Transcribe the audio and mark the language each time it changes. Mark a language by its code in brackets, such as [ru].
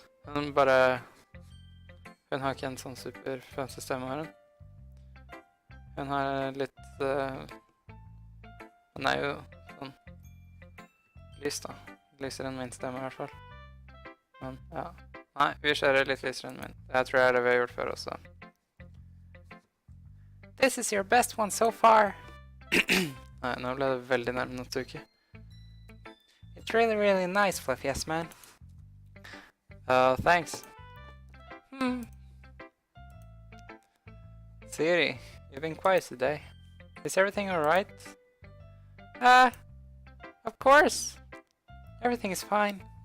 [no] Hun har ikke en sånn super fancy stemme her. Hun har litt... Hun er jo sånn lys da. Lysere enn min stemme i hvert fall. Men ja. Nei, vi kjører litt lysere enn min. Det tror jeg er det vi har gjort før også. [en] This is your best one so far. [no] Nei, nå ble det veldig nærme Natsuki. [en] It's really, really nice, Fluffy, yes, man. Thanks. Sayuri, you've been quiet today. Is everything alright? Of course. Everything is fine.